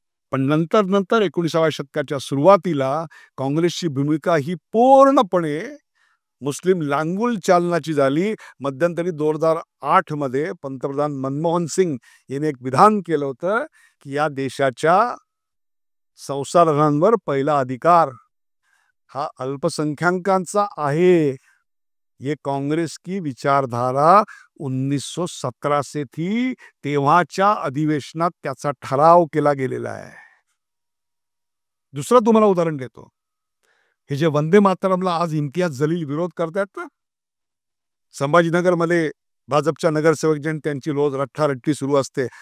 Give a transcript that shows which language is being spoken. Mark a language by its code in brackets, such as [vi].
[mr] पण नंतर 19व्या शतकाच्या सुरुवातीला काँग्रेसची भूमिका ही पूर्णपणे मुस्लिम लांगुल चालनाची झाली. मध्यंतरी 2008 मध्ये पंतप्रधान मनमोहन सिंग यांनी एक विधान केलं होतं की या देशाच्या संसाधनांवर पहिला अधिकार हा अल्पसंख्याकांचा आहे. [hi] ये कांग्रेस की विचारधारा 1917 से थी. [mr] तेव्हाच्या अधिवेशनात त्याचा ठराव केला गेलेला आहे. दुसरं तुम्हाला उदाहरण देतो. हे जे वंदे मातरमला आज इम्तियाज जलील विरोध करतात ना, संभाजीनगरमध्ये भाजपच्या नगरसेवक जन त्यांची रोज रट्टारट्टी सुरू असते.